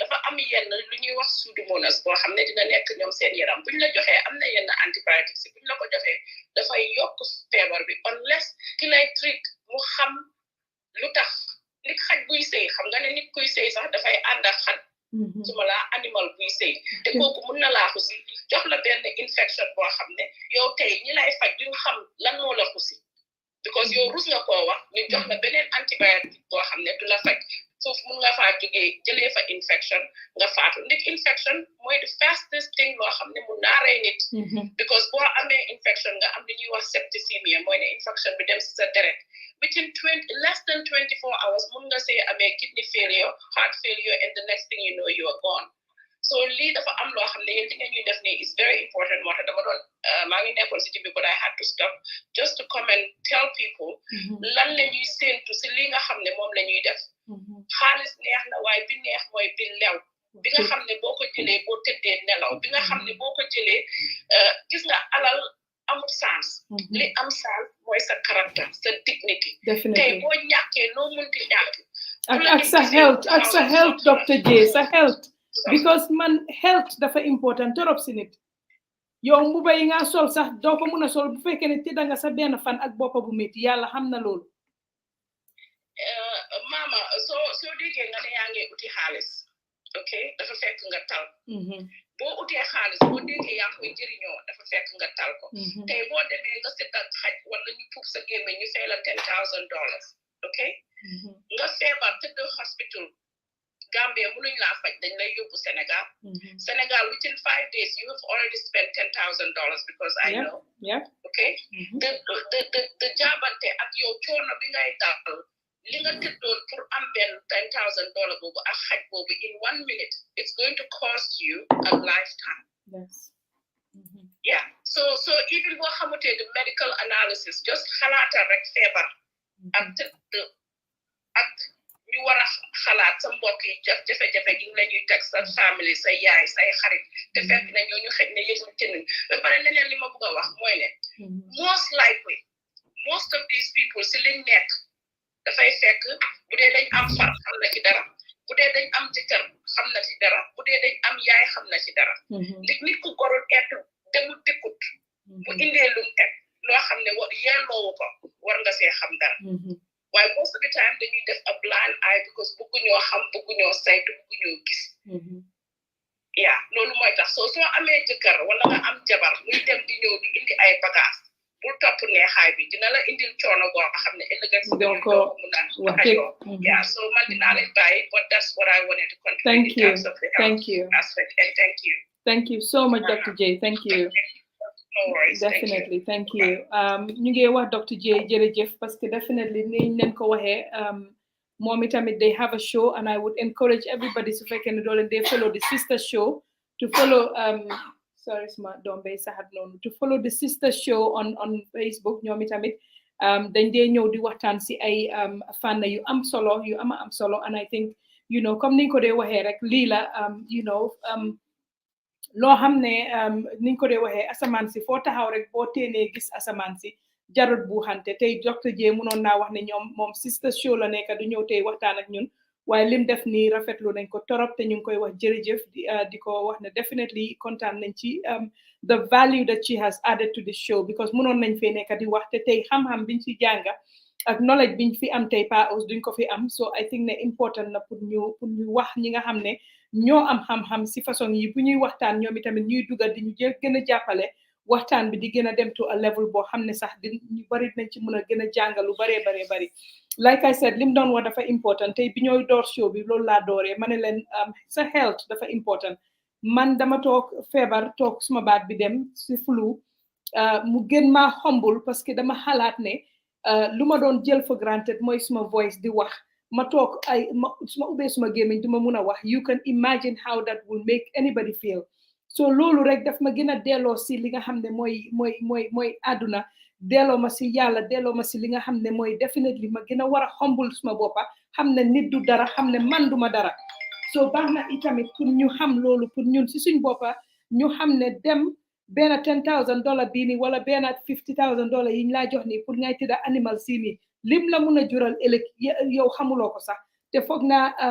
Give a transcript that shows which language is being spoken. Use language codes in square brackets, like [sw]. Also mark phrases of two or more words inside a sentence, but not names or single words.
[wo] dafa am yenn lu ñuy wax pseudomonas boo xam ne dina nekk ñoom seen yaram buñ la joxee am na yenn antibiotiques buñ la ko joxee dafay yokk feebar bi unless ki lay treat mu xam lu tax nit xaj buy sëy xam nga ne nit kuy sëy sax dafay ànd ak xaj suma laa animal buy sëy te kooku mun na laa xusi jox la benn infection boo xam ne yow tey ñi lay faj duñ xam lan moo la xusi because yow rus nga koo wax ñu jox la beneen antibiotique boo xam ne du la faj foofu mun nga faa jógee jëlee fa infection nga faatu ndik infection mooy [en] the fastest thing [wo] loo xam ne mun naa rey nit because boo amee infection nga am li ñuy wax septicemia mooy ne infection bi dem si sa deret [en] within less than 24 hours [wo] mun nga see [en] amee kidney failure heart failure and the next thing you know you are gone so [wo] lii dafa am loo xam ne yéen li nga ñuy def nii [en] is very important [wo] moo tax dama doon maa ngi nekkoon si jibi [en] but I had to stop just to come and tell people [wo] lan la ñuy séentu si li nga xam ne moom la ñuy def xaalis neex na waaye bi neex mooy bi lew bi nga xam ne boo ko jëlee boo tëddee nelaw bi nga xam ne boo ko jëlee gis nga alal amul sens li am sens mooy sa caractère sa dignity tey boo ñàkkee noo munti ñàkk ak sa health Dr. J sa health because man health dafa important torop si nit yow mbuba yi nga sol sax doo ko mun a sol bu fekkee ne tëdda nga sa benn fan ak boppa bu métti yàlla xam na loolu mama soo déggee nga ne yaa ngi uti xaalis ok dafa fekk nga tal boo utee xaalis boo déggee yaa koy jëriñoo dafa fekk nga tal ko tey boo demee nga seet ak xaj wala ñu puub sa gémmiñ ñu fay la $10,000 ok nga feebar tëdd hospital Gambia mënuñ laa faj dañ lay yóbbu Sénégal [en] within 5 days you have already spent $10,000 because I know okay the [wo] jaabante ak yow coono bi ngay dal li nga tëddoon pour am benn $10,000 boobu ak xaj boobu [en] in 1 minute it's going to cost you a lifetime so even [wo] boo xamutee [en] the medical analysis just [wo] xalaatal rek feebar ak tëdd ak ñu war a xalaat sa mbokk yi jafe-jafe gi la ñuy teg sa famille sa yaay say xarit te fekk na ñooñu xëj na yëguñ tënuñ ba pare leneen li ma bëgg a wax mooy ne [en] most likely most of these people [wo] si liñ nekk dafay fekk bu dee dañ am far xam na ci dara bu dee dañ am jëkkër xam na ci dara bu dee dañ am yaay xam na ci dara nit ku gorul et demul dëkkut bu indee lum teg loo xam ne yelloowu ko war nga see xam dara waaye [en] most of the time [wo] dañuy def [en] a blind eye [wo] because bëgguñoo xam bëgguñoo saytu bëgguñoo gis loolu mooy tax soo amee jëkkër wala nga am jabar muy dem di ñëw di indi ay bagage bul topp neexaay bi dina la indil coono goo xam ne ëllëg si doo ko mun a waxajoo so man dinaa leen bàyyi [en] but that's what I wanted to contribute in terms of the health aspect and thank you so much Dr. J thank you No worries. Definitely, thank you. [wo] ñu ngi wax Dr. J jërëjëf [fr] parce que [wo] definitely niñ leen ko waxee moom itamit [en] they have a show and I would encourage everybody [wo] su fekkee ne doo leen [en] they follow the sister show to follow sorry [wo] suma doom bay saxat noonu [en] to follow the sister show on Facebook [wo] ñoom itamit dañ dee ñëw di waxtaan si ay fànn yu am solo yu am solo [en] and I think you know [wo] comme niñ ko dee waxee rek lii la [en] you know [wo] loo xam ne niñ ko dee waxee asamaan si foo taxaw rek boo teenee gis asamaan si jarut bu xante tey Dr. J mënoon naa wax ne ñoom moom sister show la nekk du ñëw tey waxtaan ak ñun waaye lim def nii rafetlu nañ ko torop te ñu ngi koy wax jërëjëf di ko wax ne definitely kontaan nañ ci [en] the value that she has added to the show [wo] because mënoon nañ fee nekk di wax te tey xam-xam biñ ci jànga ak knowledge biñ fi am tey Pa Ous duñ ko fi am so [en] I think [wo] ne important na pour ñu wax ñi nga xam ne ñoo am xam-xam si façon yi bu ñuy waxtaan ñoom itamit ñuy dugal di ñu gën a jàppale waxtaan bi di gën a dem [en] to a level [wo] boo xam ne sax di ñu bari nañ ci mën a gën a jàngal lu bari like [en] I said [wo] lim doon wax dafa important tey bi ñooy door show bi loolu laa dooree ma ne leen sa health dafa important man dama toog feebar toog suma baat bi dem si flu mu gën maa humble parce que dama xalaat ne lu ma doon jël [en] for granted [wo] mooy suma voice di wax ma toog ay suma ubbee suma gémmiñ du ma mun a wax [en] you can imagine how that will make anybody feel [wo] so loolu rek daf ma gën a delloo si li nga xam ne mooy àdduna delloo ma si yàlla delloo ma si li nga xam ne mooy definitely ma gën a war a humble suma boppa xam ne nit du dara xam ne man duma dara so baax na itamit pour ñu xam loolu pour ñun si suñ boppa ñu xam ne dem benn $10,000 bii nii wala benn $50,000 yi ñu laa jox nii pour ngay tëdda animal si nii lim la mun a jural ëllëg yow xamuloo ko sax te foog naa